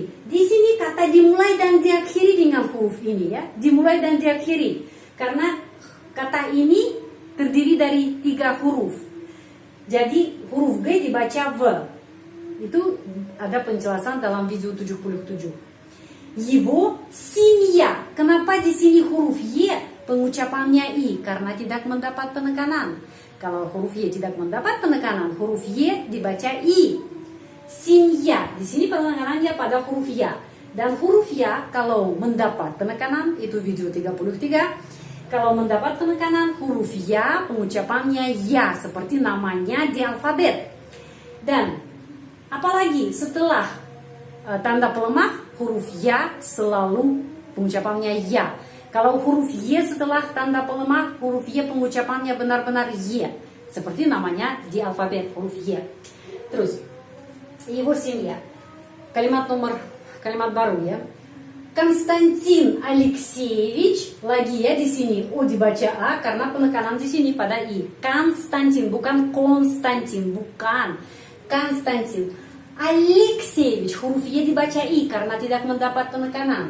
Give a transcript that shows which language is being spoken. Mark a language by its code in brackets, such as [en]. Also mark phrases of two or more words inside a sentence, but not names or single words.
[id] Di sini kata dimulai dan diakhiri dengan huruf ini ya. Dimulai dan diakhiri. Karena kata ini terdiri dari 3 huruf. Jadi huruf G dibaca V. Itu ada penjelasan dalam video 77. [ru] Его семья. [id] Kenapa di sini huruf Y pengucapannya I? Karena tidak mendapat penekanan. Kalau huruf Y tidak mendapat penekanan, huruf Y dibaca I. Семья. Di sini penekanannya pada huruf Ya. Dan huruf Ya kalau mendapat penekanan, itu video 33. Kalau mendapat penekanan, huruf Ya pengucapannya Ya, seperti namanya di alfabet. Dan apalagi setelah tanda pelemah, huruf Ya selalu pengucapannya Ya. Kalau huruf Y setelah tanda pelemah, huruf Y pengucapannya benar-benar Y, seperti namanya di alfabet, huruf Y. Terus [ru] его семья. [id] Kalimat baru ya. Konstantin Alexeyevich, lagi ya di sini O dibaca A karena penekanan di sini pada I. Konstantin, bukan Konstantin, bukan. Konstantin Alexeyevich, huruf Y dibaca I karena tidak mendapat penekanan.